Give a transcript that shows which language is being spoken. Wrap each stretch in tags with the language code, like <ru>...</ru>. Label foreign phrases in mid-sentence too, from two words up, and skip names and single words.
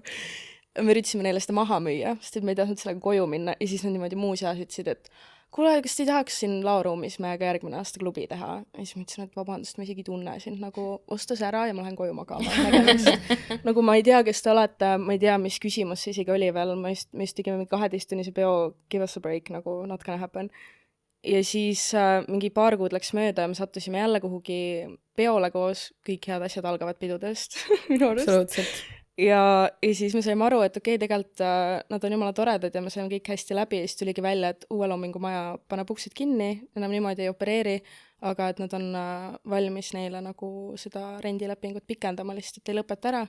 <et>Me üritasime neile seda maha müüa, sest et me ei tahtnud sellega koju minna ja siis nad niimoodi muu seas ütlesid, et kuule, kas te ei tahaks siin laoruumis meiega järgmine aasta klubi teha? Ja siis ma ütlesin, et vabandust, ma isegi ei tunne sind, nagu osta see ära ja ma lähen koju magama. Nagu ma ei tea, kes te olete, ma ei tea, mis küsimus see isegi oli veel, me just tegime mingi 12-tunnise peo,</et> <en>give us a break, nagu not gonna happen.</en> <et>Ja siis mingi paar kuud läks mööda ja me sattusime jälle kuhugi peole koos, kõik head asjad algavad pidudest minu arust. Absoluutselt. Ja siis me saime aru, et okei, tegelikult nad on jumala toredad ja me saime kõik hästi läbi ja siis tuligi välja, et Uue Loomingu Maja paneb uksed kinni, enam niimoodi ei opereeri, aga et nad on valmis neile nagu seda rendilepingut pikendama, lihtsalt ei lõpeta ära.</et>